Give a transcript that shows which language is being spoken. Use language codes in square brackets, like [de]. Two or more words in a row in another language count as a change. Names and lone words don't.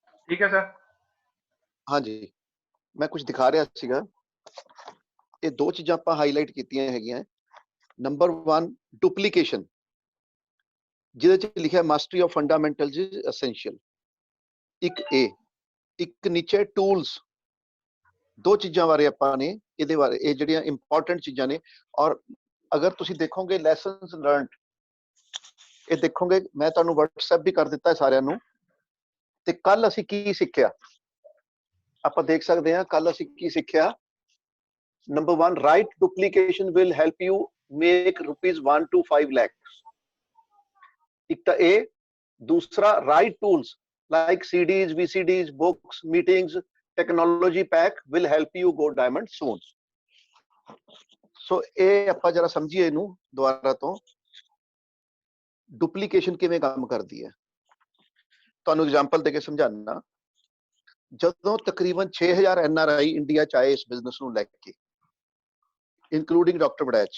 [hi] ठीक है सर। हाँ जी, मैं कुछ दिखा [pa] ਰਿਹਾ ਸੀਗਾ। ਇਹ ਦੋ ਚੀਜ਼ਾਂ ਆਪਾਂ ਹਾਈਲਾਈਟ ਕੀਤੀਆਂ ਹੈਗੀਆਂ। ਨੰਬਰ 1 ਡੁਪਲੀਕੇਸ਼ਨ, ਜਿਹਦੇ ਚ ਲਿਖਿਆ [en] mastery of fundamentals is essential. [pa] ਇੱਕ ਇਹ, ਇੱਕ ਨੀਚੇ ਟੂਲਸ। ਦੋ ਚੀਜ਼ਾਂ ਬਾਰੇ ਆਪਾਂ ਨੇ ਇਹਦੇ ਬਾਰੇ, ਇਹ ਜਿਹੜੀਆਂ ਇੰਪੋਰਟੈਂਟ ਚੀਜ਼ਾਂ ਨੇ। ਔਰ ਅਗਰ ਤੁਸੀਂ ਦੇਖੋਗੇ [en] lessons learned, [pa] ਇਹ ਦੇਖੋਗੇ ਮੈਂ ਤੁਹਾਨੂੰ WhatsApp ਵੀ ਕਰ ਦਿੱਤਾ ਹੈ ਸਾਰਿਆਂ ਨੂੰ। ਤੇ ਕੱਲ ਅਸੀਂ ਕੀ ਸਿੱਖਿਆ, ਆਪਾਂ ਦੇਖ ਸਕਦੇ ਹਾਂ ਕੱਲ ਅਸੀਂ ਕੀ ਸਿੱਖਿਆ। [en] Number 1, right duplication will help you make rupees 1 to 5 lakhs. [hi] एक तो ए, दूसरा [en] right tools like CDs, VCDs, books, meetings, technology pack will help you go diamond soon. [pa] So ਇਹ ਆਪਾਂ ਜਰਾ ਸਮਝੀਏ ਇਹਨੂੰ ਦੁਬਾਰਾ ਤੋਂ। ਡੁਪਲੀਕੇਸ਼ਨ ਕਿਵੇਂ ਕੰਮ ਕਰਦੀ ਹੈ, ਤੁਹਾਨੂੰ ਐਗਜ਼ਾਮਪਲ ਦੇ ਕੇ ਸਮਝਾਉਣਾ। ਜਦੋਂ ਤਕਰੀਬਨ 6000 NRI ਇੰਡੀਆ ਚ ਆਏ ਇਸ ਬਿਜ਼ਨਸ ਨੂੰ ਲੈ ਕੇ, ਇਨਕਲੂਡਿੰਗ ਡਾਕਟਰ ਵੜੈਚ।